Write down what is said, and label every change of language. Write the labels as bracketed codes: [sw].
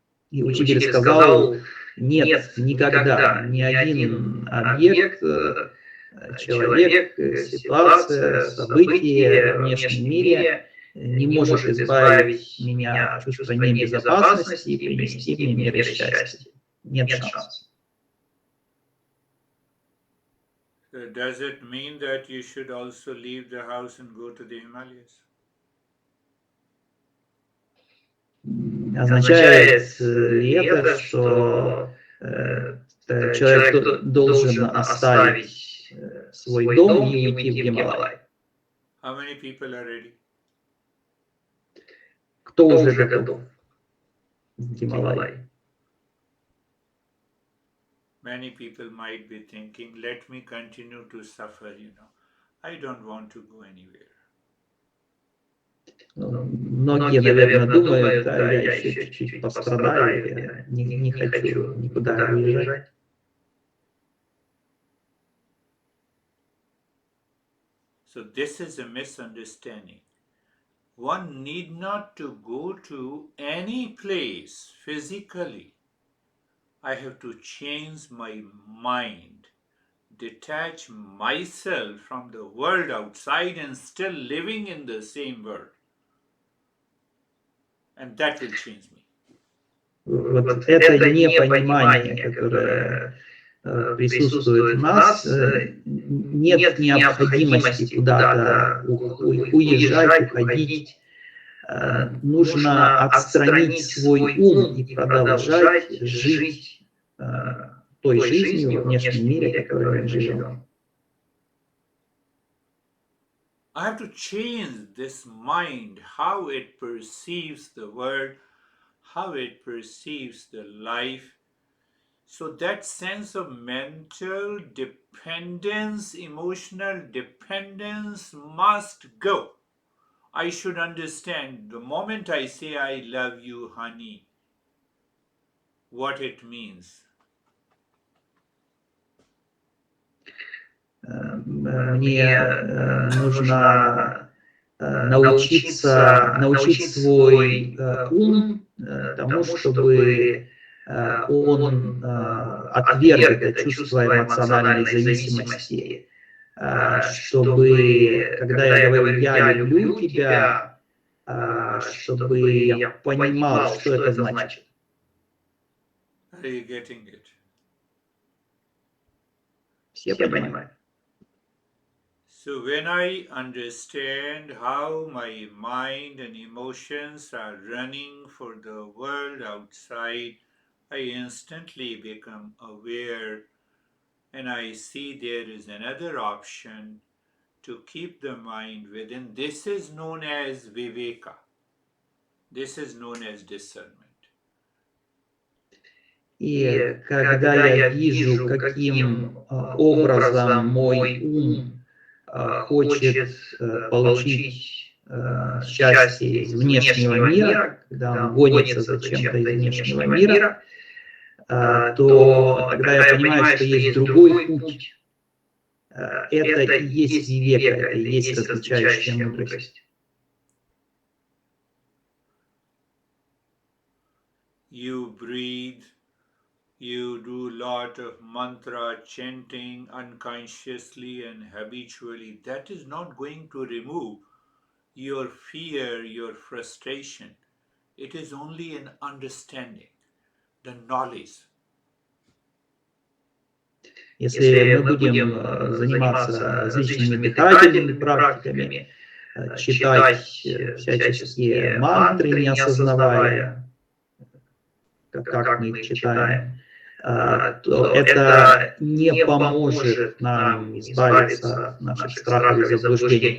[ru] И учитель сказал: нет, никогда ни один объект, человек, ситуация, событие в внешнем мире не может избавить меня от чувства небезопасности и принести мне мир и счастье. Нет шансов. [en] So does it mean that you should also leave the house and go to the Himalayas? [ru] Означает ли это, что человек должен оставить свой дом и уйти в Гималай? [en] How many people are ready? [ru] Кто уже готов в Гималай? [en] Many people might be thinking, let me continue to suffer, I don't want to go anywhere. [ru] Многие, наверное, думают, я еще чуть-чуть пострадаю, я не хочу никуда уезжать. [en] So this is a misunderstanding. One need not to go to any place physically. I have to change my mind, detach myself from the world outside and still living in the same world. And that will change me. [ru] Вот это непонимание, которое присутствует в нас, нет необходимости куда-то уезжать, уходить. Нужно отстранить свой ум и продолжать жить той жизнью в внешнем мире, которой мы живем. [en] I have to change this mind, how it perceives the world, how it perceives the life. So that sense of mental dependence, emotional dependence must go. I should understand the moment I say I love you, honey, what it means. [ru] Мне нужно научить свой ум тому, чтобы он отверг это чувство эмоциональной зависимости, чтобы, когда я говорю «я люблю тебя», чтобы я понимал, что это значит. [en] Are you getting it? [ru] Все понимают? [en] So when I understand how my mind and emotions are running for the world outside, I instantly become aware and I see there is another option to keep the mind within. This is known as viveka. This is known as discernment. [ru] И когда я вижу, каким образом мой ум хочет получить счастье из внешнего мира, когда он гонится за чем-то из внешнего мира, то тогда я понимаю, что есть другой путь. Это и есть вивека, это и есть различающая мудрость. [en] You breathe, you do a lot of mantra chanting unconsciously and habitually. That is not going to remove your fear, your frustration. It is only an understanding, the knowledge. [ru] Если мы будем заниматься различными дыхательными практиками, читать всяческие мантры, не осознавая, как мы их читаем, то это не поможет нам избавиться от наших страхов и заблуждений.